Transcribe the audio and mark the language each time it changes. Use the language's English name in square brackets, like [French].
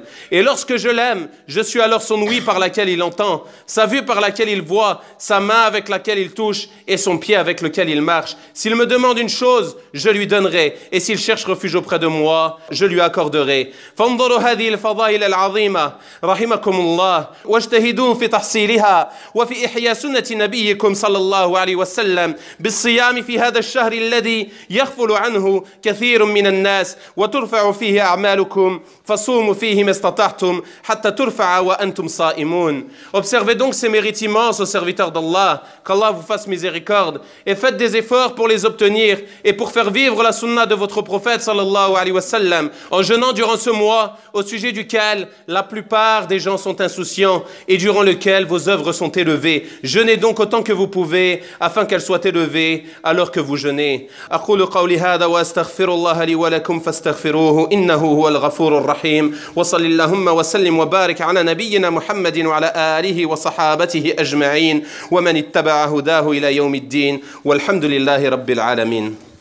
[French] Et lorsque je l'aime, je suis alors son ouïe par laquelle il entend, sa vue par laquelle il voit, sa main avec laquelle il touche et son pied avec lequel il marche. S'il me demande une chose, je lui donnerai. Et s'il cherche refuge auprès de moi, je lui accorderai. [Arabic] فانظروا هذه الفضائل العظيمة رحمكم الله واجتهدوا في تحصيلها وفي إحياء سنة نبيكم صلى الله عليه وسلم بالصيام في هذا الشهر الذي يغفل عنه كثير من الناس وترفع فيه أعمالكم فصوموا فيه ما استطعتم حتى ترفع وأنتم صائمون. [French] Observez donc ces mérites immenses, aux serviteurs d'Allah, qu'Allah vous fasse miséricorde, et faites des efforts pour les obtenir et pour faire vivre la sunna de votre prophète sallallahu alayhi wa sallam en jeûnant durant ce mois au sujet duquel la plupart des gens sont insouciants et durant lequel vos œuvres sont élevées. Jeûnez donc autant que vous pouvez afin qu'elles soient élevées alors que vous jeûnez. [Arabic] أقول قولي هذا وأستغفر الله لي ولكم فاستغفروه إنه هو الغفور الرحيم وصل اللهم وسلم وبارك على نبينا محمد وعلى آله وصحابته أجمعين ومن اتبع هداه إلى يوم الدين. الدين والحمد لله رب العالمين.